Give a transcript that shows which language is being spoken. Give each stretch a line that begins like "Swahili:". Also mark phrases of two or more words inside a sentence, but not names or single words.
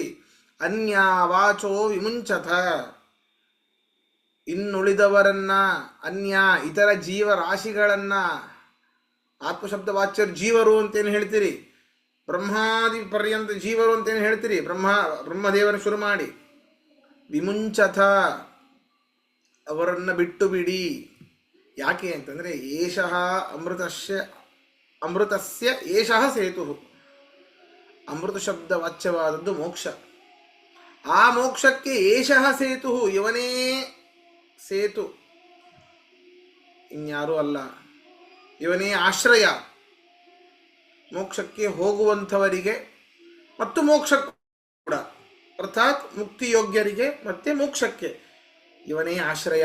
Sanskrit: ಅನ್ಯ ವಾಚೋ ವಿಮುಂಚಥ,
Kannada: ಇನ್ನುಳಿದವರನ್ನ, ಅನ್ಯ ಇತರ ಜೀವರಾಶಿಗಳನ್ನ, ಆತ್ಮಶಬ್ದ ವಾಚ್ಯರು ಜೀವರು ಅಂತೇನು ಹೇಳ್ತೀರಿ, ಬ್ರಹ್ಮಾದಿ ಪರ್ಯಂತ ಜೀವರು ಅಂತೇನು ಹೇಳ್ತೀರಿ, ಬ್ರಹ್ಮದೇವರ ಶುರು ಮಾಡಿ. ವಿಮುಂಚಥ, ಅವರನ್ನು ಬಿಟ್ಟು ಬಿಡಿ. ಯಾಕೆ ಅಂತಂದರೆ
Sanskrit: ಏಷಃ ಅಮೃತಸ್ಯ ಏಷಃ ಸೇತು.
Kannada: ಅಮೃತ ಶಬ್ದ ವಾಚ್ಯವಾದದ್ದು ಮೋಕ್ಷ. ಆ ಮೋಕ್ಷಕ್ಕೆ
Sanskrit: ಏಷಃ ಸೇತು,
Kannada: ಇವನೇ ಸೇತು, ಇನ್ಯಾರೂ ಅಲ್ಲ. ಇವನೇ ಆಶ್ರಯ. ಮೋಕ್ಷಕ್ಕೆ ಹೋಗುವಂಥವರಿಗೆ ಮತ್ತು ಮೋಕ್ಷ ಕೂಡ, ಅರ್ಥಾತ್ ಮುಕ್ತಿಯೋಗ್ಯರಿಗೆ ಮತ್ತೆ ಮೋಕ್ಷಕ್ಕೆ ಇವನೇ ಆಶ್ರಯ.